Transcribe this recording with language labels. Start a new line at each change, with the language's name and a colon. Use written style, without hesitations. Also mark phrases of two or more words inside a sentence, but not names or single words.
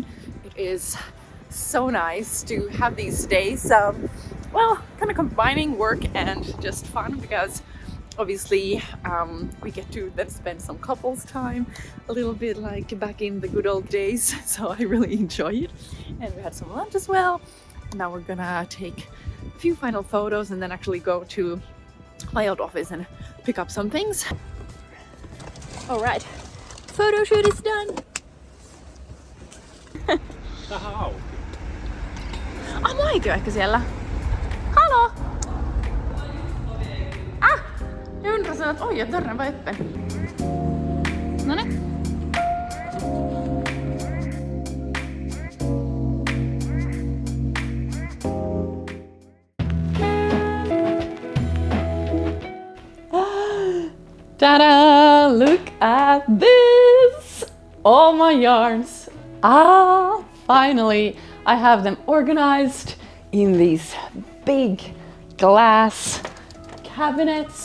English: It is so nice to have these days, well, kind of combining work and just fun, because obviously we get to then spend some couples time, a little bit like back in the good old days. So I really enjoy it. And we had some lunch as well. Now we're gonna take a few final photos and then actually go to my old office and pick up some things. All right, photo shoot is done.
Finnish: Tähän auki. Moikö ehkä siellä?
Swedish: Hallå! Jag undrar så att oj, dörren var öppen.
Finnish: Noniin.
English: Ta-da! Look at this! All my yarns. Finally I have them organized in these big glass cabinets.